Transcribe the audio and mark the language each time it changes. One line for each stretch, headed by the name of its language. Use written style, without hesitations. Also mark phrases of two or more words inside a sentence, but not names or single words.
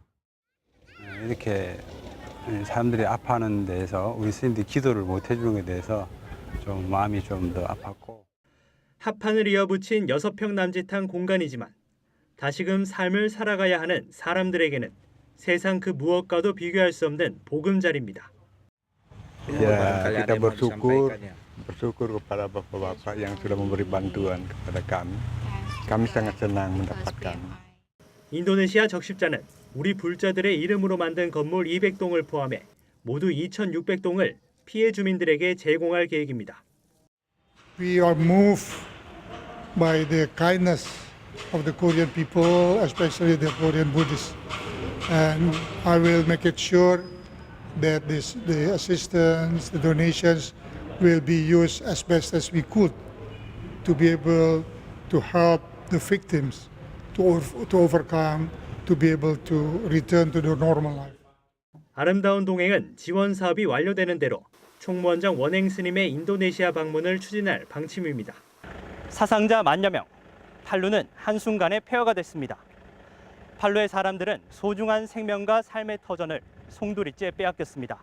Korean: 이렇게 사람들이 아파하는 데에서 우리 스님들이 기도를 못 해주는 것에 대해서 좀 마음이 좀 더 아팠고. 합판을 이어붙인 6평 남짓한 공간이지만 다시금 삶을 살아가야 하는 사람들에게는 세상 그 무엇과도 비교할 수 없는 보금자리입니다.
Indonesian: Ya, kita bersyukur kepada bapak-bapak yang sudah memberi bantuan kepada kami. Kami sangat senang mendapatkan.
Korean: 인도네시아 적십자는 우리 불자들의 이름으로 만든 건물 200동을 포함해 모두 2,600동을 피해 주민들에게 제공할 계획입니다.
English: We are moved by the kindness of the Korean people, especially the Korean Buddhists. And I will make it sure that the assistance, the donations will be used as best as we could to be able to help the victims to overcome, to be able to return to their normal life.
Korean: 아름다운 동행은 지원 사업이 완료되는 대로 총무원장 원행 스님의 인도네시아 방문을 추진할 방침입니다. 사상자 만여 명, 팔루는 한순간에 폐허가 됐습니다. 팔루의 사람들은 소중한 생명과 삶의 터전을 송두리째 빼앗겼습니다.